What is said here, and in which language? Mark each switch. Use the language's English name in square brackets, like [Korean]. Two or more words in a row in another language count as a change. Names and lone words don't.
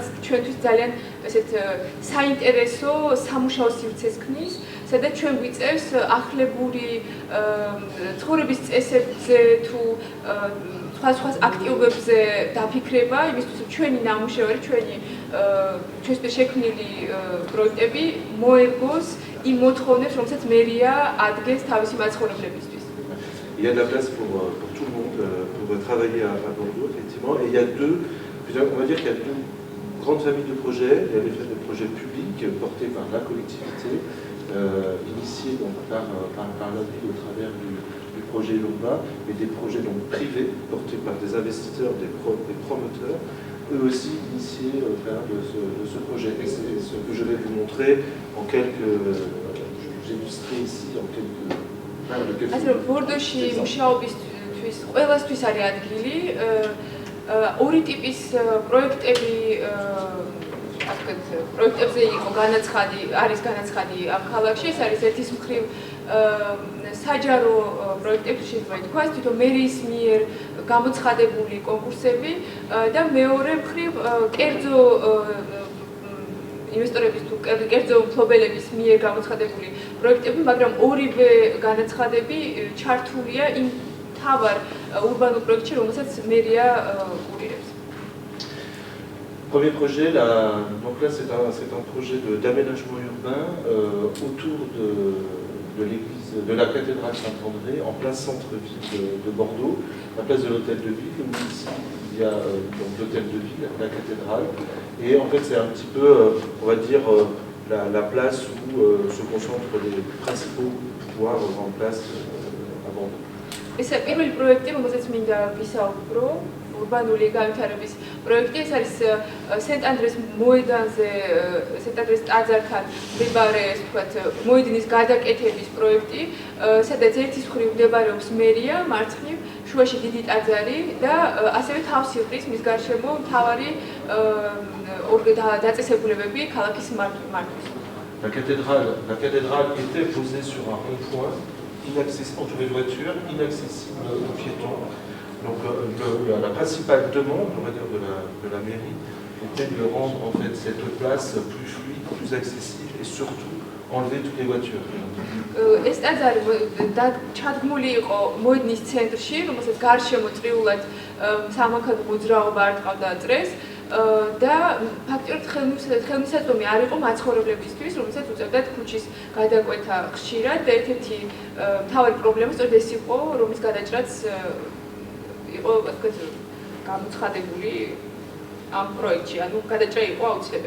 [Georgian] ჩვენთვის ძალიან ესეთ საინტერესო სამუშაო სივრცეს ქმნის სადაც ჩვენ გვიწევს ახლებური ცხოვრების წესებზე თუ სხვა აქტიობებზე დაფიქრება იმისთვის რომ ჩვენი ნამუშევარი ჩვენთვის შექმნილი პროექტები მოერგოს იმ მოთხოვნებს რომელსაც მერია ადგენს თავისი მაცხოვრებლებისთვის. [French] Il y a de la place pour tout le monde pour travailler à Bordeaux, effectivement. Et il y a on va dire qu'il y a deux grandes familles de projets. Il y a des projets publics portés par la collectivité, initiés donc, par la ville au travers du projet Lomba, et des projets donc, privés portés par des investisseurs, des promoteurs, eux aussi initiés au travers de ce projet. Et c'est ce que je vais vous montrer en quelques... J'illustrerai ici en quelques... [Georgian] ასე რომ ბორდოში მუშაობისთვის ყველასთვის არის ადგილი ორი ტიპის პროექტები ასე პროექტებზე იყო განაცხადი არის განაცხადი ამ ქალაქში ეს არის ერთის მხრივ საჯარო პროექტები შეიძლება ითქვას თვითონ მერიის მიერ გამოცხადებული კონკურსები და მეორე მხრივ კერძო ინვესტორების თუ კერძო მფლობელების მიერ გამოცხადებული პროექტები, მაგრამ ორივე განაცხადები ჩართულია იმ თავარ ურბანულ პროექტში, რომელსაც მერია კურირებს. [French] Premier projet, donc là c'est un projet d'aménagement urbain autour de l'église, de la cathédrale Saint-André, en place centre-ville de Bordeaux, la place de l'hôtel de ville, où ici il y a donc l'hôtel de ville, la cathédrale, et en fait c'est un petit peu, on va dire, la place où se concentrent les principaux pouvoirs en place à Bordeaux. [Georgian] ეს პირველი პროექტი, რომელზეც მინდა ვისაუბრო, ურბანული განვითარების პროექტი, ეს არის სენტ-ანდრეს მოედანზე, სენტ-ანდრეს ტაძართან მდებარე, ასე ვთქვათ, მოედინის გადაკეთების პროექტი, სადაც ერთის მხრივ მდებარეობს მერია, მარცხნივ, შუაში დიდი ტაძარი და ასევე თავს იღრის მის გარშემო მთავარი დაწესებულებები ქალაქის მართვის. [French] La cathédrale était posée sur un rond-point inaccessible entre les voitures, inaccessible aux piétons. Donc la principale demande, on va dire, de la mairie était de rendre en fait cette place plus fluide, plus accessible et surtout enlever toutes les voitures. [Georgian] ეს ტაძარი ჩადგმული იყო მოედნის ცენტრში, რომელსაც გარშემო წრიულად სამანქანო მოძრაობა არ ტყავდა წრეს და ფაქტობრივად ხელმისაწვდომი არ იყო მაცხოვრებლებისთვის, რომელსაც უწევდათ ქუჩის გადაკვეთა ხშირად და ერთ-ერთი მთავარი პრობლემა სწორედ ეს იყო, რომლის გადაჭრაც იყო ასე გამოცხადებული ამ პროექტში, ანუ გადაჭრა იყო აუცილებელი.